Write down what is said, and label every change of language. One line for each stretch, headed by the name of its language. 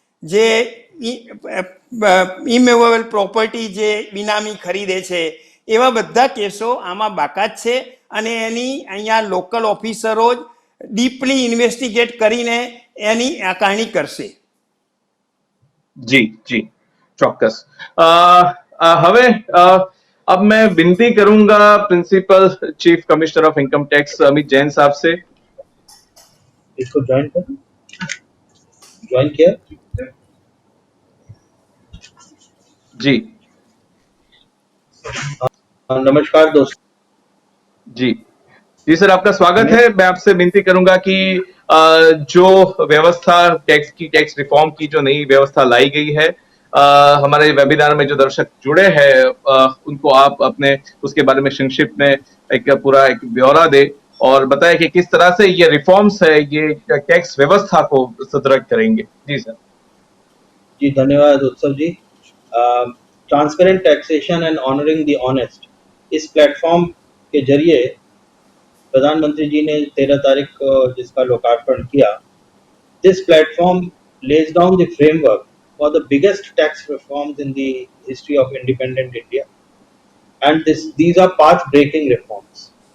Gujarati: જે immovable property જે બિનામી ખરીદે છે એવા બધા કેસો આમાં બાકાત છે, અને એની અહીંયા લોકલ ઓફિસરો જ ડીપલી ઇન્વેસ્ટિગેટ કરીને એની આકારણી કરશે. जी ચોક્કસ.
Hindi: હવે अब मैं विनती करूंगा principal chief commissioner of income tax Amit Jain साहब से. इसको ज्वाइन किया. जी नमस्कार दोस्तों. जी सर, आपका स्वागत है. मैं आपसे विनती करूंगा कि जो व्यवस्था टैक्स रिफॉर्म की जो नई व्यवस्था लाई गई है, हमारे वेबिनार में जो दर्शक जुड़े हैं उनको आप अपने उसके बारे में संक्षिप्त में एक पूरा एक ब्यौरा दे और बताएं कि किस तरह से ये रिफॉर्म्स है ये टैक्स व्यवस्था को सुदृढ़ करेंगे। जी सर। जी धन्यवाद उत्सव जी।
English: transparent taxation and honouring the honest,
Hindi: इस प्लेटफॉर्म के जरिए प्रधानमंत्री जी ने 13 तारीख को जिसका लोकार्पण किया,
English: This platform lays down the framework for the biggest tax reforms in the history of independent India, and these are path-breaking reforms.